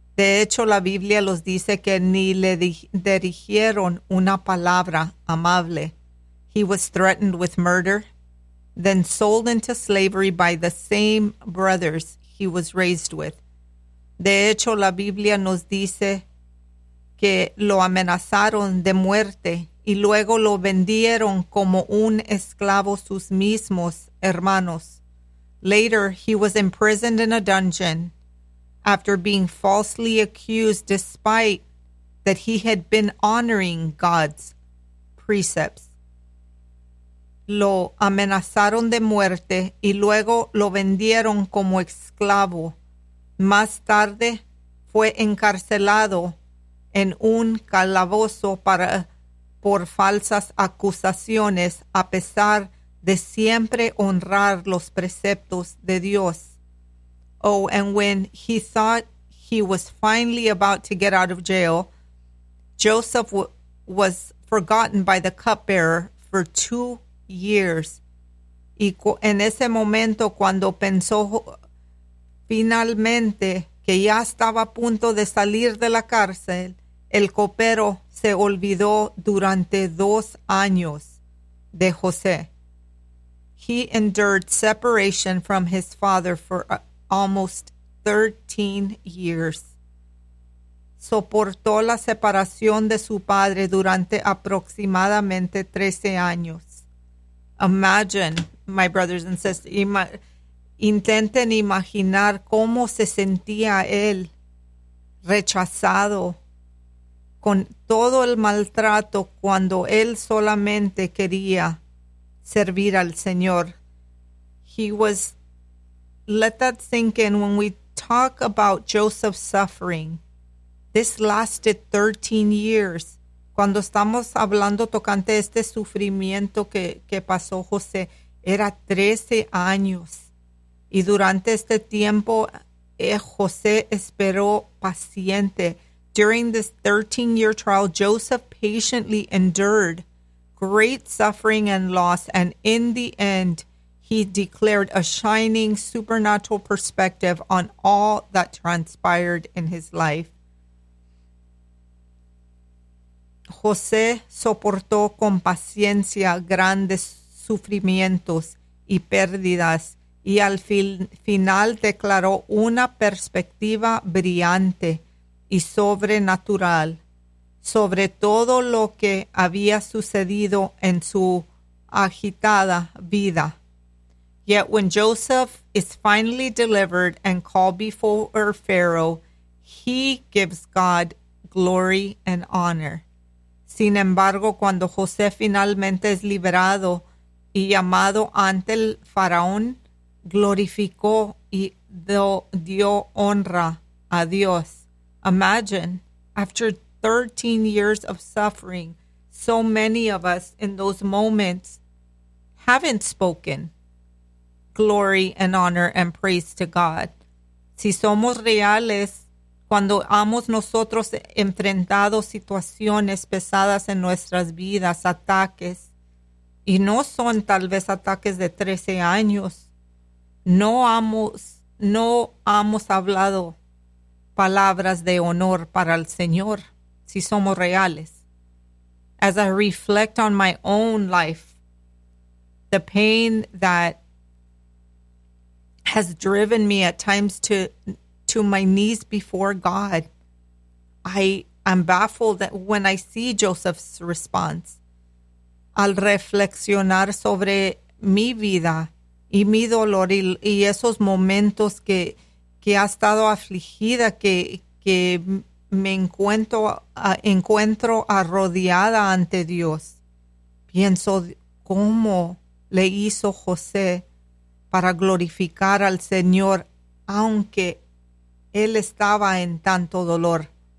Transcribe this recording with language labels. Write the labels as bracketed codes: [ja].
[es] De hecho, la Biblia los dice que ni le dirigieron una palabra amable. [en] He was threatened with murder, then sold into slavery by the same brothers he was raised with. [es] De hecho, la Biblia nos dice que lo amenazaron de muerte y luego lo vendieron como un esclavo sus mismos hermanos. [en] Later, he was imprisoned in a dungeon after being falsely accused despite that he had been honoring God's precepts. [es] Lo amenazaron de muerte y luego lo vendieron como esclavo. Más tarde fue encarcelado en un calabozo por falsas acusaciones, a pesar de siempre honrar los preceptos de Dios. [en] Oh, and when he thought he was finally about to get out of jail, Joseph was forgotten by the cupbearer for 2 years. [es] Y en ese momento, cuando pensó finalmente que ya estaba a punto de salir de la cárcel, el copero se olvidó durante 2 años de José. [en] He endured separation from his father for almost 13 years. [es] Soportó la separación de su padre durante aproximadamente 13 años. [en] Imagine, my brothers and sisters, [es] intenten imaginar cómo se sentía él, rechazado, con todo el maltrato, cuando él solamente quería servir al Señor. [en] Let that sink in. When we talk about Joseph's suffering, this lasted 13 years. [es] Cuando estamos hablando tocante este sufrimiento que pasó José, era 13 años. Y durante este tiempo, José esperó paciente. [en] During this 13-year trial, Joseph patiently endured great suffering and loss, and in the end, he declared a shining supernatural perspective on all that transpired in his life. [es] José soportó con paciencia grandes sufrimientos y pérdidas, y al final declaró una perspectiva brillante y sobrenatural sobre todo lo que había sucedido en su agitada vida. [en] Yet when Joseph is finally delivered and called before Pharaoh, he gives God glory and honor. [es] Sin embargo, cuando José finalmente es liberado y llamado ante el faraón, glorificó y dio honra a Dios. [en] Imagine, after 13 years of suffering, so many of us in those moments haven't spoken glory and honor and praise to God. [es] Si somos reales, cuando hemos nosotros enfrentado situaciones pesadas en nuestras vidas, ataques, y no son tal vez ataques de 13 años, no hemos hablado palabras de honor para el Señor, si somos reales. [en] As I reflect on my own life, the pain that has driven me at times to my knees before God, I am baffled that when I see Joseph's response. [es] Al reflexionar sobre mi vida y mi dolor y esos momentos que ha estado afligida, que me encuentro arrodillada ante Dios, pienso cómo le hizo José para glorificar al Señor, aunque él estaba en tanto dolor.